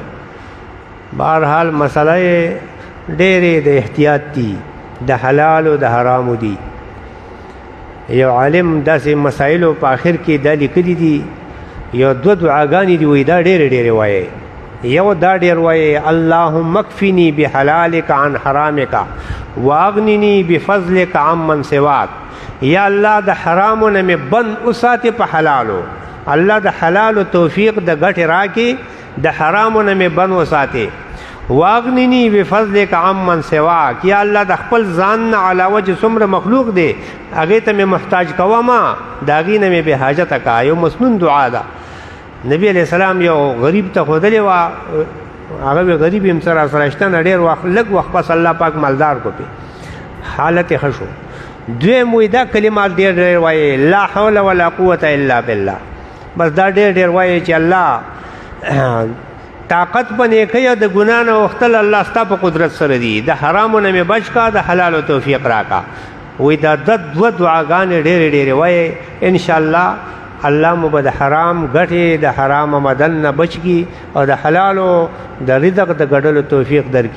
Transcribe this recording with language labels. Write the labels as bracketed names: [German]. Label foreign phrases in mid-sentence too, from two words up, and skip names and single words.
[Pashto] بهرحال مسله یې ډېرې د احتیاط دي د حلال او د حرامو دي. یو عالم داسې مسایلو په آخر کې دا لیکلي دي یو دوه دعاګانې دي وایي دا ډېرې وایي. یو دا ډېر وایي [Arabic] اللهم اکفني بحلالک عن حرامک واغنني بفضلک عمن سواک. [Pashto] یا الله د حرامو نه مې بند وساتې په حلالو. الله د حلالو توفیق د ګټې راکې د حرامو نه مې بند وساتې. [Arabic] واغنني بفضلک عمن سواک. [Pashto] یا الله د خپل ځان نه علاوه چې څومره مخلوق دی هغې ته مې محتاج کومه د هغې نه مې بې حاجته کا. یو مسنون دعا ده. نبی [Arabic] علیہ السلام [Pashto] یو غریب ته ښودلې وه هغه غریب یم سره شته نه ډېر وخت لږ وخت پس الله پاک مالدار کو پې حالت یې ښه شو. دویم وایي دا کلمات ډېر وایي [Arabic] لا حول ولا قوة الا بالله. [Pashto] بس دا ډېر وایي چې الله طاقت په نیکۍ او د ګناه نه وختل الله ستا په قدرت سره دي. د حرامو نه مې بچ کا د حلالو توفیق راکا. وایي دا دوه دعاګانې ډېرې وایي انشاءالله الله مو به د حرام ګټې د حرام آمدن نه بچ کي او د حلالو د رزق د ګټلو توفیق درکړي.